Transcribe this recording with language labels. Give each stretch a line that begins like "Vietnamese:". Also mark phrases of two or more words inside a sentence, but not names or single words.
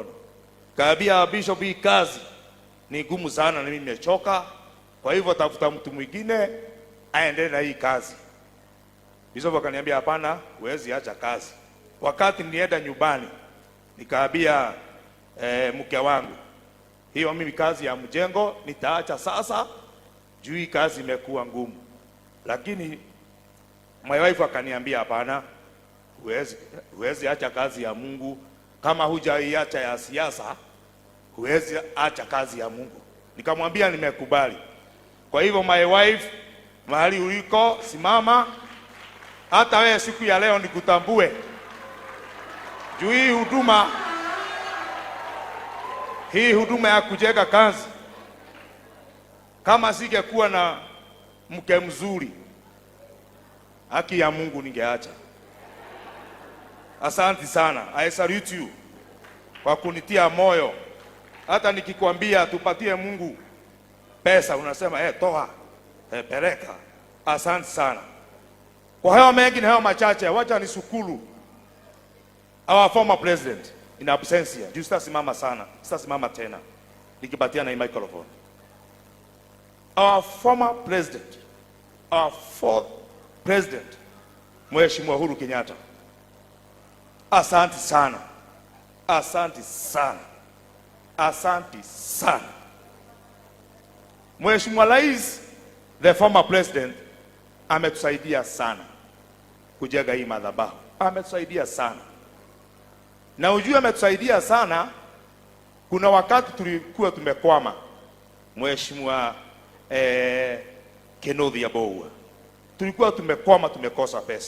Swahili: Kaambia bishop, hii kazi ni gumu sana na mimi nimechoka, kwa hivyo tafuta mtu mwingine aendelee na hii kazi. Bishop akaniambia hapana, huwezi acha kazi. Wakati nienda nyumbani nikaambia mke wangu, hiyo mimi kazi ya mjengo nitaacha sasa, juu hii kazi imekuwa ngumu. Lakini
English: my wife
Swahili: akaniambia hapana, huwezi acha kazi ya Mungu. Kama hujaiacha ya siasa, huwezi acha kazi ya Mungu. Nikamwambia nimekubali. Kwa hivyo
English: my wife,
Swahili: mahali uliko simama, hata wewe siku ya leo nikutambue. Juu hii huduma ya kujenga kazi, kama singekuwa na mke mzuri, haki ya Mungu ningeacha. Asante sana.
English: I salute you
Swahili: kwa kunitia moyo. Hata nikikwambia tupatie Mungu pesa, unasema toa, peleka. Asante sana. Kwa hayo mengi na hayo machache, wacha nisukuru
English: our former president in absentia.
Swahili: Juu sitasimama sana, sitasimama tena nikipatia na microphone.
English: Our former president, our fourth president,
Swahili: Mheshimiwa Uhuru Kenyatta. Asante sana, asante sana, asante sana. Mheshimiwa Rais,
English: the former president,
Swahili: ametusaidia sana kujenga hii madhabahu. Ametusaidia sana. Na ujue ametusaidia sana, kuna wakati tulikuwa tumekwama. Mheshimiwa Kenneth Yaboua, tulikuwa tumekwama, tumekosa pesa.